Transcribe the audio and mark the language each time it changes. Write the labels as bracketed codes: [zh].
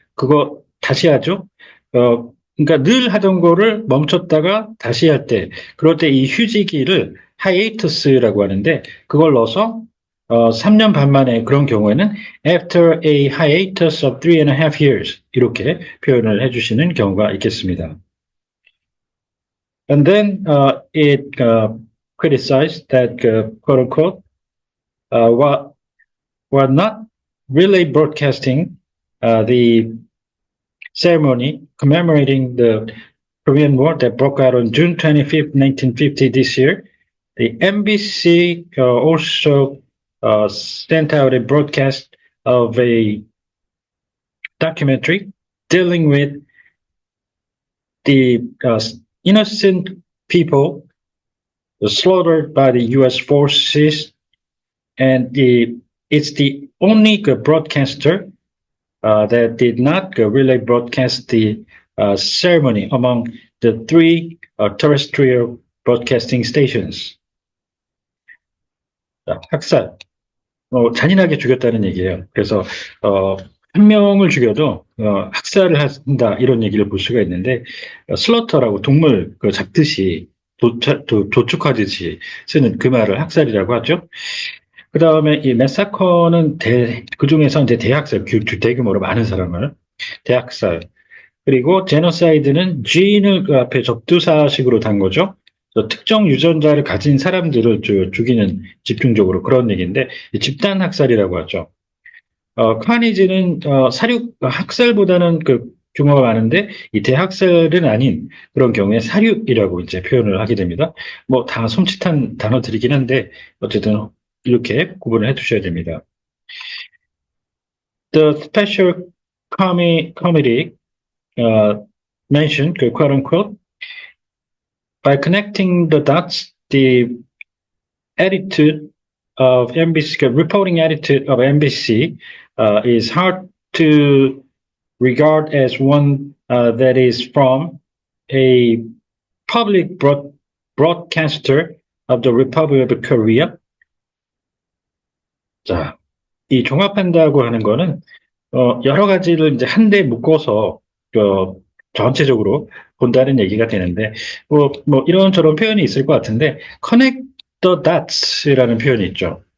[ko] 그거 다시 하죠. 그러니까 늘 하던 거를 멈췄다가 다시 할 때, 그럴 때 이 휴지기를 hiatus라고 하는데, 그걸 넣어서 3년 반 만에 그런 경우에는 [en] after a hiatus of 3.5 years [ko] 이렇게 표현을 해주시는 경우가 있겠습니다. [en] And then it criticized that quote unquote were not relay broadcasting the ceremony commemorating the Korean War that broke out on June 25th, 1950 this year. The NBC also sent out a broadcast of a documentary dealing with the innocent people slaughtered by the U.S. forces, and it's the only broadcaster that did not relay broadcast the ceremony among the three terrestrial broadcasting stations. [ko] 학살, 잔인하게 죽였다는 얘기예요. 그래서 한 명을 죽여도 학살을 한다 이런 얘기를 볼 수가 있는데 슬러터라고 동물 잡듯이 도축하듯이 쓰는 그 말을 학살이라고 하죠. 그 다음에 이 매사커는 그 중에서 이제 대학살, 대규모로 많은 사람을 대학살. 그리고 제노사이드는 G인을 그 앞에 접두사식으로 단 거죠. 특정 유전자를 가진 사람들을 죽이는 집중적으로 그런 얘기인데 집단 학살이라고 하죠. 카니지는 학살보다는 규모가 많은데 이 대학살은 아닌 그런 경우에 사륙이라고 이제 표현을 하게 됩니다. 뭐 다 손짓한 단어들이긴 한데 어쨌든 이렇게 구분을 해두셔야 됩니다. [en] The special committee mentioned, quote unquote, by connecting the dots, the attitude of NBC, reporting attitude of NBC is hard to regard as one that is from a public broadcaster of the Republic of Korea. [ko] 자, 이 종합한다고 하는 거는 여러 가지를 이제 한데 묶어서 전체적으로 본다는 얘기가 되는데 뭐 이런저런 표현이 있을 것 같은데 [en] connect the dots [ko] 라는 표현이 있죠.